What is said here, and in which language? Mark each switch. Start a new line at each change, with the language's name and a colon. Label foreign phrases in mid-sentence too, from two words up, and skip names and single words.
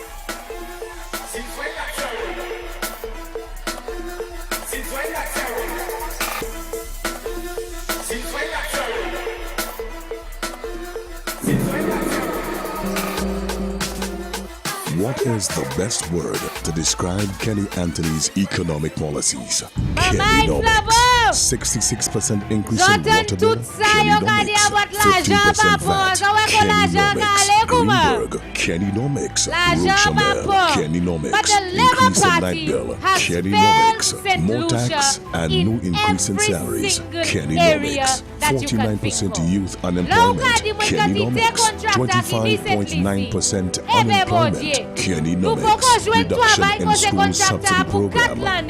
English: What is the best word to describe Kenny Anthony's economic policies? Kennynomics. 66% increase in water bill. Kennynomics. 15% VAT. Kennynomics. Greenberg. Kennynomics. Rochamel. Kennynomics. Increase in night bill. Kennynomics. More tax and no increase in salaries. Kennynomics. 49% youth unemployment. Kennynomics. 25.9% unemployment. Kennynomics. Reduction in school subsidy program.